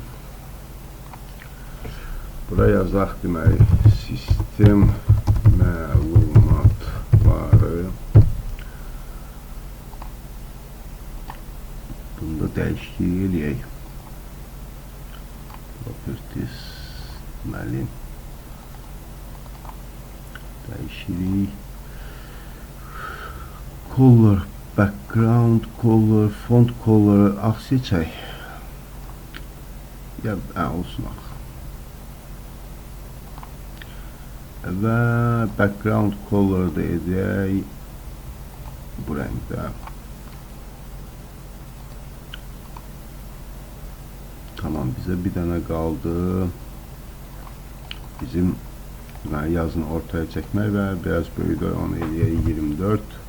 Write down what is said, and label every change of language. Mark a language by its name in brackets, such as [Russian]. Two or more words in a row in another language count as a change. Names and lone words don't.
[Azerbaijani] Bura yazaq deməli sistem məlumatları. Bunda dəyişiklik eləyək. Properties deməli dəyişirik. [English] Color, background color, font color [Azerbaijani] ağ seçək. Ya olsun ağ. Və [English] background color [Azerbaijani] da edək bu rəngdə. Tamam, bizə bir dənə qaldı. Bizim yazını ortaya çəkmək və biraz böyüdür, onu eləyək 24.